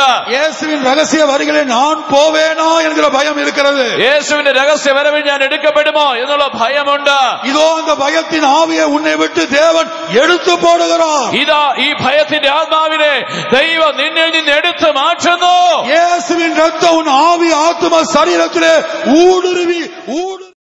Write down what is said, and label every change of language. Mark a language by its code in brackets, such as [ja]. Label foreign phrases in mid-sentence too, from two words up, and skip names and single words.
[ta] இயேசுவின் ரகசிய வருகையிலே நான் போவேனா என்கிற பயம் இருக்கிறது. [ml] യേശുവിന്റെ രഹസ്യ വരവിൽ ഞാൻ എടുക്കപ്പെടുമോ എന്നുള്ള ഭയമുണ്ട്. [ta] இதோ அந்த பயத்தின் ஆவியை உன்னை விட்டு தேவன் எடுத்து போடுகிறார். [ml] ഇതാ ഈ ഭയത്തിന്റെ ആത്മാവിനെ ദൈവം നിന്നിൽ നിന്ന് എടുത്തു മാറ്റുന്നു. [ta] இயேசுவின் ரத்தம் உன் ஆவி ஆத்தும சரீரத்திலே ஊடுருவி